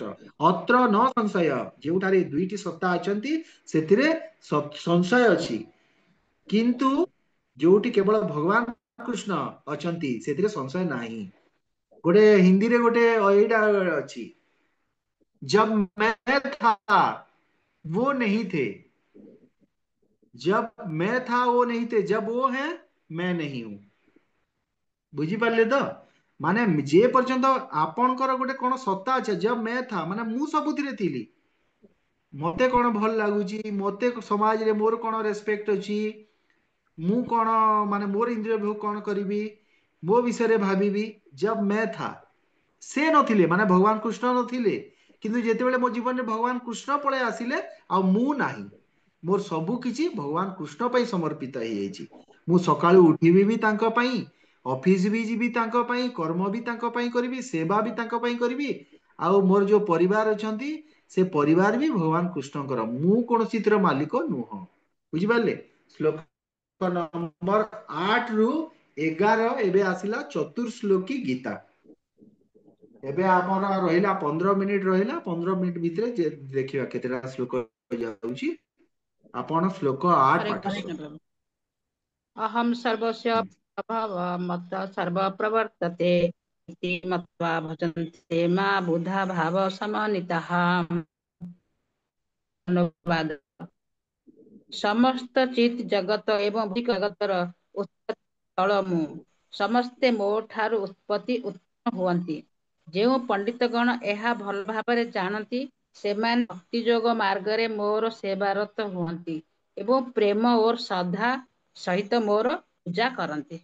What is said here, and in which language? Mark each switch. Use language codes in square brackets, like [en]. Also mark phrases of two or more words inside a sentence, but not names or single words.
[sa] ଅତ୍ର ନ ସଂଶୟ, [or] ଯେଉଁଠାରେ ଦୁଇଟି ସତ୍ତା ଅଛନ୍ତି ସେଥିରେ ସଂଶୟ ଅଛି, କିନ୍ତୁ ଯୋଉଠି କେବଳ ଭଗବାନ କୃଷ୍ଣ ଅଛନ୍ତି ସେଥିରେ ସଂଶୟ ନାହିଁ। ଗୋଟେ ହିନ୍ଦୀରେ ଗୋଟେ ଏଇଟା ଅଛି, [hi] जब मैं था वो नहीं थे, जब मैं था वो नहीं थे, जब वो है मैं नहीं हूं। [or] ବୁଝିପାରିଲେ ତ? ମାନେ ଯେ ପର୍ଯ୍ୟନ୍ତ ଆପଣଙ୍କର ଗୋଟେ କଣ ସତ୍ତା ଅଛି, [hi] जब मैं था [or] ମାନେ ମୁଁ ସବୁଥିରେ ଥିଲି, ମତେ କଣ ଭଲ ଲାଗୁଛି, ମତେ ସମାଜରେ ମୋର କଣ ରେସପେକ୍ଟ ଅଛି, ମୁଁ କଣ ମାନେ ମୋର ଇନ୍ଦ୍ରିୟ ଭୋଗ କଣ କରିବି, ମୋ ବିଷୟରେ ଭାବିବି। [hi] ଜବ मैं था, [or] ସେ ନଥିଲେ ମାନେ ଭଗବାନ କୃଷ୍ଣ ନଥିଲେ, କିନ୍ତୁ ଯେତେବେଳେ ମୋ ଜୀବନରେ ଭଗବାନ କୃଷ୍ଣ ପଳେଇ ଆସିଲେ ଆଉ ମୁଁ ନାହିଁ, ମୋର ସବୁ କିଛି ଭଗବାନ କୃଷ୍ଣ ପାଇଁ ସମର୍ପିତ ହେଇଯାଇଛି। ମୁଁ ସକାଳୁ ଉଠିବି ବି ତାଙ୍କ ପାଇଁ, ଅଫିସ ବି ଯିବି ତାଙ୍କ ପାଇଁ, କର୍ମ ବି ତାଙ୍କ ପାଇଁ କରିବି, ସେବା ବି ତାଙ୍କ ପାଇଁ କରିବି, ଆଉ ମୋର ଯୋଉ ପରିବାର ଅଛନ୍ତି ସେ ପରିବାର ବି ଭଗବାନ କୃଷ୍ଣଙ୍କର, ମୁଁ କୌଣସିଥିର ମାଲିକ ନୁହଁ। ବୁଝିପାରିଲେ? ଶ୍ଲୋକ ନମ୍ବର 8 ରୁ 11 ଏବେ ଆସିଲା ଚତୁର୍ଶ୍ଲୋକୀ ଗୀତା। ଏବେ ଆମର ରହିଲା 15 ମିନିଟ, ରହିଲା 15 ମିନିଟ ଭିତରେ ଦେଖିବା କେତେଟା ଶ୍ଲୋକ ଯାଉଛି। ଆପଣ ଶ୍ଲୋକ 8 हरे ପାଠ कृष्ण କରନ୍ତୁ। प्रभु। [sa] अहम सर्वस्य प्रभव मत सर्व प्रवर्तते इति मत्वा भजन्ते मा बुधा भाव समन्वितः। अनुवाद। [or] ସମସ୍ତ ଚିତ୍ ଜଗତ ଏବଂ ଭୌତିକ ଜଗତର ଉତ୍ପତ୍ତି ସ୍ଥଳ ମୁଁ। ସମସ୍ତେ ମୋ ଠାରୁ ଉତ୍ପତ୍ତି ଉତ୍ପନ୍ନ ହୁଅନ୍ତି। ଯେଉଁ ପଣ୍ଡିତଗଣ ଏହା ଭଲ ଭାବରେ ଜାଣନ୍ତି ସେମାନେ ଭକ୍ତି ଯୋଗ ମାର୍ଗରେ ମୋର ସେବାରତ ହୁଅନ୍ତି ଏବଂ ପ୍ରେମ ଓ ଶ୍ରଦ୍ଧା ସହିତ ମୋର ପୂଜା କରନ୍ତି।